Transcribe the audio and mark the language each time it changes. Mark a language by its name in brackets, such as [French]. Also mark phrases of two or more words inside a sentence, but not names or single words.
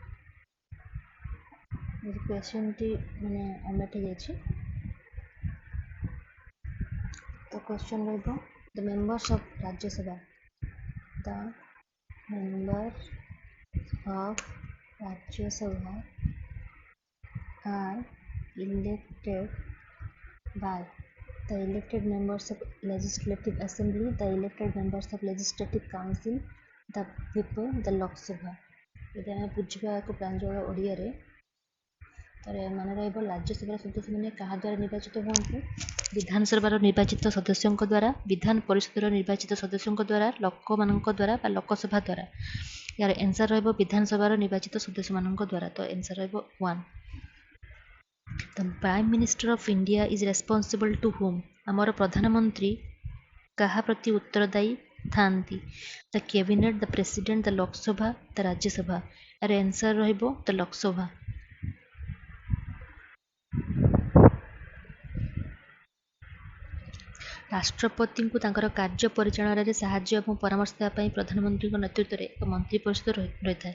[Odia] ଯଦି କ୍ୱେଶ୍ଚନ୍ଟି ମାନେ ଅମେଟ୍ ହେଇଯାଇଛି, ତ କ୍ୱେଶ୍ଚନ୍ ରହିବ [English] the members of Rajya Sabha. the members of Rajya Sabha are elected by the elected members of legislative assembly, the elected members of legislative council, the people, the Lok Sabha। [Odia] ଯଦି ଆମେ ବୁଝିବା ଏକ ପ୍ରାଞ୍ଜଳ ଓଡ଼ିଆରେ, ତାର ମାନେ ରହିବ ରାଜ୍ୟସଭାର ସଦସ୍ୟମାନେ କାହା ଦ୍ୱାରା ନିର୍ବାଚିତ ହୁଅନ୍ତି? ବିଧାନସଭାର ନିର୍ବାଚିତ ସଦସ୍ୟଙ୍କ ଦ୍ୱାରା, ବିଧାନ ପରିଷଦର ନିର୍ବାଚିତ ସଦସ୍ୟଙ୍କ ଦ୍ୱାରା, ଲୋକମାନଙ୍କ ଦ୍ୱାରା ବା ଲୋକସଭା ଦ୍ୱାରା। ଏହାର ଆନ୍ସର୍ ରହିବ ବିଧାନସଭାର ନିର୍ବାଚିତ ସଦସ୍ୟମାନଙ୍କ ଦ୍ୱାରା। ତ ଆନ୍ସର୍ ରହିବ 1। [English] The Prime Minister of India is responsible to whom? [Odia] ଆମର ପ୍ରଧାନମନ୍ତ୍ରୀ କାହା ପ୍ରତି ଉତ୍ତରଦାୟୀ ଥାନ୍ତି? [English] The Cabinet, the President, the ଲୋକସଭା, the ରାଜ୍ୟସଭା। [Odia] ଏହାର ଆନ୍ସର୍ ରହିବ the ଲୋକସଭା। ରାଷ୍ଟ୍ରପତିଙ୍କୁ ତାଙ୍କର କାର୍ଯ୍ୟ ପରିଚାଳନାରେ ସାହାଯ୍ୟ ଏବଂ ପରାମର୍ଶ ଦେବା ପାଇଁ ପ୍ରଧାନମନ୍ତ୍ରୀଙ୍କ ନେତୃତ୍ୱରେ ଏକ ମନ୍ତ୍ରୀ ପରିଷଦ ରହିଥାଏ।